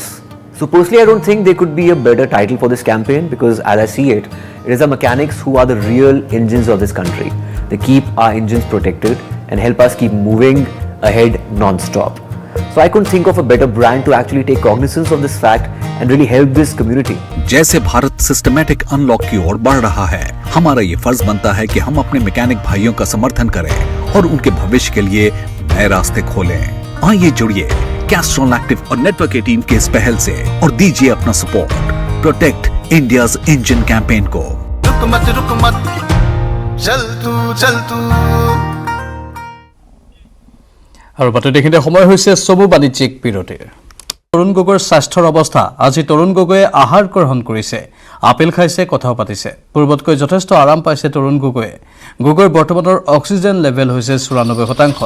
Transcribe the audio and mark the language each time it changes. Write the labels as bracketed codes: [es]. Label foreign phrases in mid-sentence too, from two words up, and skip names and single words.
[en] So personally, I don't think there could be a better title for this campaign, because as I see it, it is our mechanics who are the real engines of this country. They keep our engines protected and help us keep moving ahead non-stop. So I couldn't think of a better brand to actually take cognizance of this fact and really help this community. [hi] जैसे भारत [en] systematic unlock [hi] की ओर बढ़ रहा है, हमारा ये फर्ज बनता है कि हम अपने मैकेनिक भाइयों का समर्थन करें और उनके भविष्य के लिए नए रास्ते खोलें। आइए जुड़िए कैस्ट्रॉल एक्टिव और नेटवर्क 18 के इस पहल से और दीजिए अपना सपोर्ट प्रोटेक्ट इंडियाज इंजन कैंपेन को। रुक मत चल तू [as] আৰু বাতৰিখিনিতে সময় হৈছে চমু বাণিজ্যিক বিৰতিৰ। তৰুণ গগৈৰ স্বাস্থ্যৰ অৱস্থা। আজি তৰুণ গগৈয়ে আহাৰ গ্ৰহণ কৰিছে, আপেল খাইছে, কথাও পাতিছে। পূৰ্বতকৈ যথেষ্ট আৰাম পাইছে তৰুণ গগৈয়ে। গগৈৰ বৰ্তমানৰ [en] oxygen level [as] হৈছে ৯৪%।